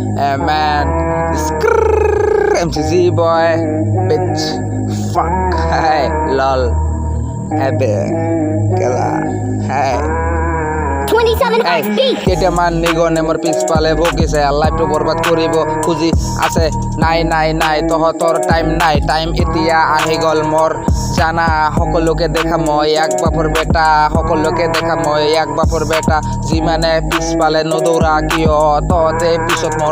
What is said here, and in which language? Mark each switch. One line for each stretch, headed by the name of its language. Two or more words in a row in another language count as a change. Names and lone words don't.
English: Hey man, MCZ boy, bitch, fuck, hey, lol, ebe, kela, hey. 27 এই XP
Assamese: কেইটামান নিগনে মোৰ পিছফালে বকিছে লাইফটো বৰবাদ কৰিব খুজি আছে নাই তহঁতৰ টাইম নাই টাইম এতিয়া আহি গ'ল মোৰ জানা সকলোকে দেখা মই এক বাপৰ বেটা সকলোকে দেখা মই এক বাপৰ বেটা যিমানে পিছফালে নদৌৰা কিয় তহঁতে পিছত মোৰ